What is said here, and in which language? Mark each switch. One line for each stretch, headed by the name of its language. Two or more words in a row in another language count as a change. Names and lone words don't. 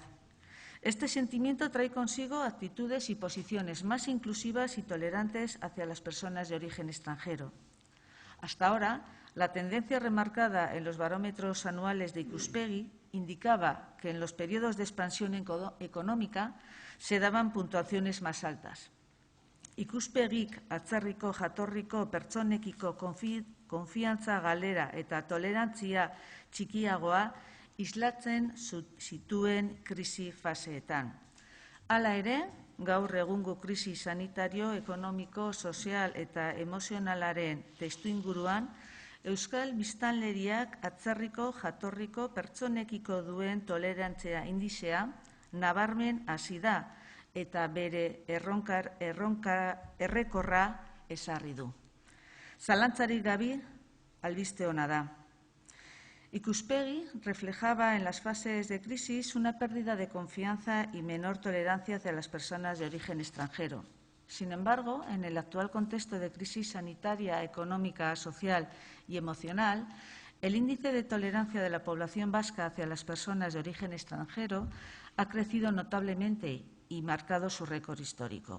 Spanish: Este sentimiento trae consigo actitudes y posiciones más inclusivas y tolerantes hacia las personas de origen extranjero. Hasta ahora, la tendencia remarcada en los barómetros anuales de Ikuspegi indicaba que en los periodos de expansión económica se daban puntuaciones más altas.
Basque: Ikuspegik atzerriko jatorriko pertsonekiko konfiantza galera eta tolerantzia txikiagoa islatzen zituen krisi faseetan. Hala ere, gaur egungo krisi sanitario, ekonomiko, sozial eta emozionalaren testuinguruan, Euskal biztanleriak atzerriko jatorriko pertsonekiko duen tolerantzia indizea nabarmen hasi da eta bere errekorra ezarri du. Zalantzarik gabe albiste ona da.
Spanish: Ikuspegi reflejaba en las fases de crisis una pérdida de confianza y menor tolerancia hacia las personas de origen extranjero. Sin embargo, en el actual contexto de crisis sanitaria, económica, social y emocional, el índice de tolerancia de la población vasca hacia las personas de origen extranjero ha crecido notablemente y marcado su récord histórico.